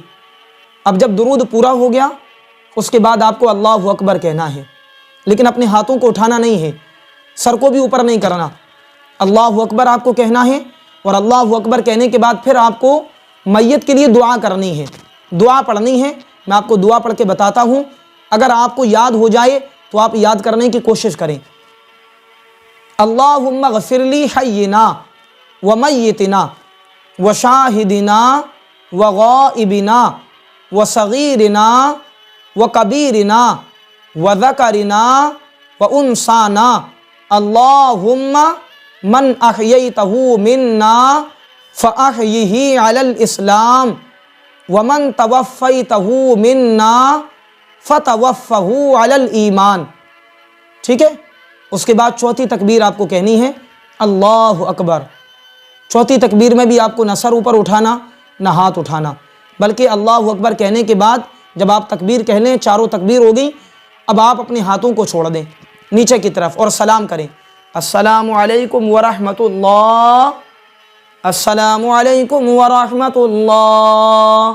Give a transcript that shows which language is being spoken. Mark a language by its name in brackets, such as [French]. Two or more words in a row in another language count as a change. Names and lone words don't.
[Urdu] اب جب درود پورا ہو گیا اس کے بعد آپ کو [Arabic] اللہ اکبر [Urdu] کہنا ہے، لیکن اپنے ہاتھوں کو اٹھانا نہیں ہے، سر کو بھی اوپر نہیں کرنا، [Arabic] اللہ اکبر [Urdu] آپ کو کہنا ہے۔ اور [Arabic] اللہ اکبر [Urdu] کہنے کے بعد پھر آپ کو میت کے لیے دعا کرنی ہے، دعا پڑھنی ہے۔ میں آپ کو دعا پڑھ کے بتاتا ہوں، اگر آپ کو یاد ہو جائے تو آپ یاد کرنے کی کوشش کریں۔ [Arabic] اللہم اغفر لی حینا و میتنا و شاہدنا و غائبنا و صغیرنا و کبیرنا و ذکرنا و انسانا۔ اللہم من احییتہ منا فاحیہ علی الاسلام ومن توفیتہ منا فتوفہ علی الایمان۔ [Urdu] ٹھیک ہے، اس کے بعد چوتھی تکبیر آپ کو کہنی ہے [Arabic] اللہ اکبر۔ [Urdu] چوتھی تکبیر میں بھی آپ کو نہ سر اوپر اٹھانا نہ ہاتھ اٹھانا، بلکہ [Arabic] اللہ اکبر [Urdu] کہنے کے بعد جب آپ تکبیر کہہ لیں، چاروں تکبیر ہو گئی، اب آپ اپنے ہاتھوں کو چھوڑ دیں نیچے کی طرف اور سلام کریں، [Arabic] السلام علیکم ورحمۃ اللہ السلام علیکم ورحمۃ اللہ.